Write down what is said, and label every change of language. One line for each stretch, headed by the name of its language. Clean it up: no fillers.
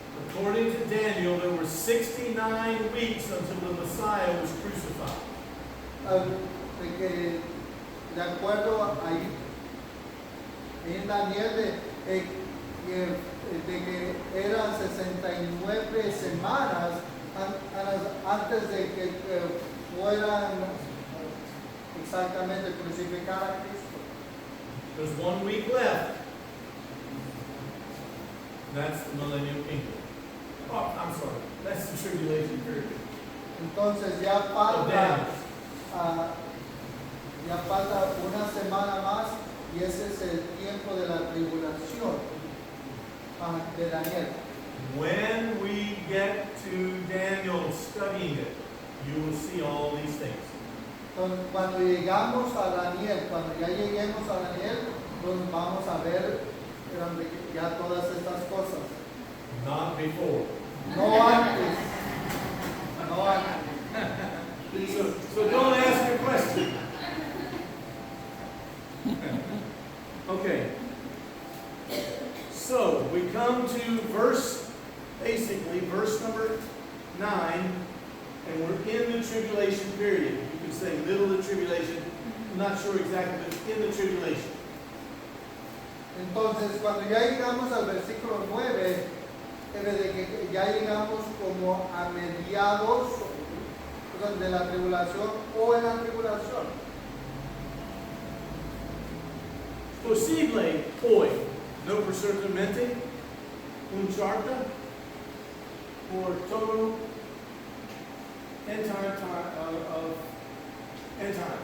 English: According to Daniel, there were 69 weeks until the Messiah was crucified.
Spanish: De acuerdo ahí en Daniel, de que eran 69 semanas antes de que fueran exactamente crucificar a Cristo.
English: There's 1 week left. That's the millennial kingdom. Oh, I'm sorry. That's the tribulation period.
Spanish: Entonces ya falta una semana más y ese es el tiempo de la tribulación de Daniel.
English: When we get to Daniel studying it, you will see all these things.
Spanish: Entonces, cuando llegamos a Daniel, cuando ya lleguemos a Daniel, nos vamos a ver ya todas estas cosas.
English: Not before.
Spanish: No antes. No antes.
English: So don't ask a question. Okay. So we come to basically verse number 9, and we're in the tribulation period. You can say middle of the tribulation. I'm not sure exactly, but it's in the tribulation.
Spanish: Entonces, cuando ya llegamos al versículo 9, debe de que ya llegamos como a mediados de la tribulación o en la tribulación. Posible hoy, no perfectamente, un charta por todo
English: end times.